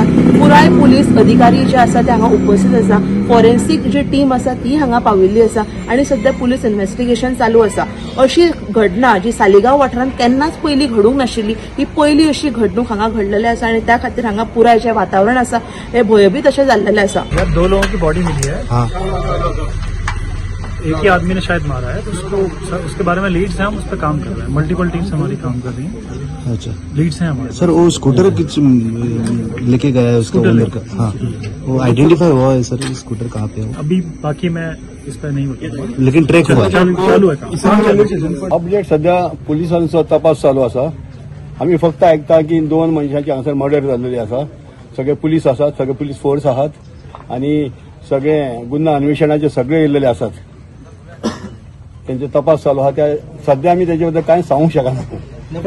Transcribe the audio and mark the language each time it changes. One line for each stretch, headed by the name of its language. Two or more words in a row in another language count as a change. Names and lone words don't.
Konkani: पुराय पुलीस अधिकारी जे आसा ते हांगा उपस्थित आसा। फॉरेन्सिक जी टीम आसा ती हांगा पाविल्ली आसा आणि सध्या
English: police investigation
Konkani: चालू आसा। अशी घटना जी सालिगांव वाठारांत केन्नाच पयली घडूंक नाशिल्ली, ही पहिली अशी घडणूक हांगा घडलेली आसा आणि त्या खातीर हांगा पुराय जे वातावरण आसा हे भयभीत अशें जाल्लेलें आसा।
Hindi: दो लोगों की बॉडी मिली है। हाँ। एक ही आदमी ने शायद मारा है, तो उसके बारे में लीड्स हैं, हम उस पर काम कर रहे हैं।
English: multiple teams
Hindi: हमारी काम कर रही हैं। अच्छा, लीड्स हैं हमारे। सर वो स्कूटर किस लेके गया है उसका ओनर का? हाँ, वो आइडेंटिफाई हुआ है सर? स्कूटर कहाँ पे है अभी बाकी मैं इस पर नहीं बताऊंगा, लेकिन ट्रैक हुआ चालू है।
Konkani: अपडेट सध्या पोलिसांचो तपास चालू आसा। आम्ही फक्त ऐकता की दोन मनशांची हांगासर मर्डर जाल्लेली आसा। सगळे पुलीस आसात, सगळे
English: police force
Konkani: आहात आणि सगळे गुन्हा अन्वेषणाचे सगळे येयलेले आसात। त्यांचे तपास चालू आहा। त्या सध्या आम्ही त्याच्या बद्दल काय सांगू शकना।